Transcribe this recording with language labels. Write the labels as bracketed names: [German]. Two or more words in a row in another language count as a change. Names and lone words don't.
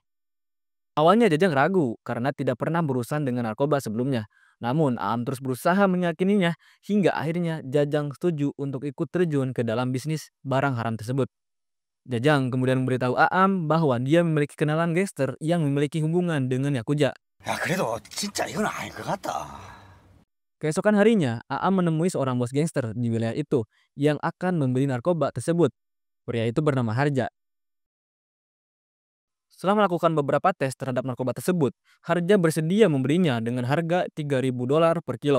[Indonesian] Awalnya Jajang ragu karena tidak pernah berurusan dengan narkoba sebelumnya. Namun Aam terus berusaha meyakininya hingga akhirnya Jajang setuju untuk ikut terjun ke dalam bisnis barang haram tersebut. Jajang kemudian memberitahu Aam bahwa dia memiliki kenalan gangster yang memiliki hubungan dengan Yakuza. [Korean] 야 그래도 진짜 이건 아닐 것 같다. [Indonesian] Keesokan harinya, Aam menemui seorang bos gangster di wilayah itu yang akan membeli narkoba tersebut. Pria itu bernama Harja. Setelah melakukan beberapa tes terhadap narkoba tersebut, Harja bersedia membelinya dengan harga $3.000 per kilo.